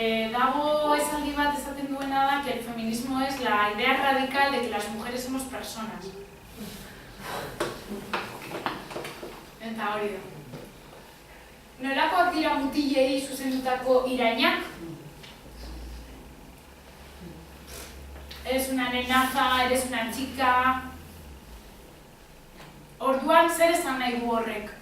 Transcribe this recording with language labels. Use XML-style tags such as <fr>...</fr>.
<eu>Dago esaldi bat esaten duena da</eu> <es>que el feminismo es la idea radical de que las mujeres somos personas.</es> <eu>Eta hori da. Nolakoak dira mutilei zuzendutako irainak?</eu> <es>Eres una nenaza, eres una chica.</es> <eu>Orduan zer esan nahi du horrek?</eu>